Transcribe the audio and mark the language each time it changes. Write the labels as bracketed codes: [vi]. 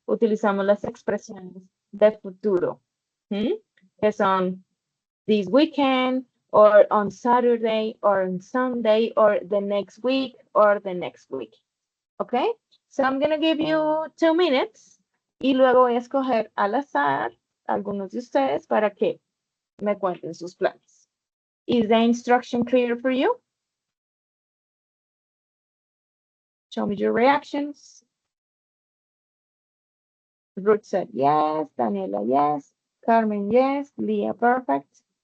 [es] Utilizamos las expresiones de futuro, ¿hmm? Que son [en] this weekend, or on Saturday, or on Sunday, or the next week, or the next week. Okay? So I'm gonna give you 2 minutes [es] y luego voy a escoger al azar algunos de ustedes para que me cuenten sus planes. [en] Is the instruction clear for you? Show me your reactions. Ruth said yes, Daniela yes, Carmen yes, Leah perfect.